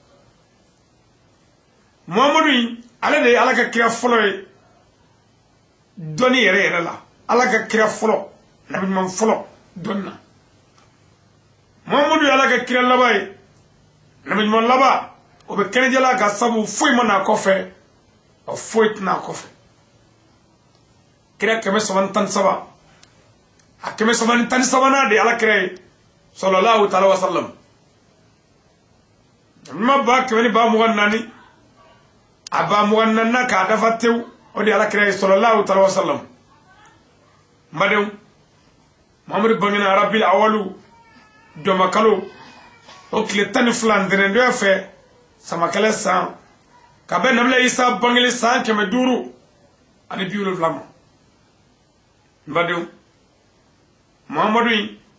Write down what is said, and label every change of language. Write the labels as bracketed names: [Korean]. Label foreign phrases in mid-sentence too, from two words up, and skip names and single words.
[Bambara] muhamadu in ale de ye ala ka kira fɔlɔ ye dɔnni yɛrɛ yɛrɛ la ala ka kira fɔlɔ nabi ɲuman fɔlɔ dɔnni na muhamadu ye ala ka kira laban ye nabi ɲuman laban o bɛ kɛnɛjɛla ka sabu foyi ma n'a kɔfɛ foyi tɛna a kɔfɛ kira 313 a 313 de ala kira ye [Arabic] صلى الله تعالى و سلم [Bambara] ma ba 224 a ba 24 k'a dafa tew o de ala kira ye [Arabic] صلى الله تعالى و سلم [Bambara] madenw muhamadu bangena arabil awalu domakalo o tile 12 ntɛnɛndonya fɛ samakɛlɛ san ka bɛn nabila isa bangeli san 500 ani 70 ma badenw muhamadu in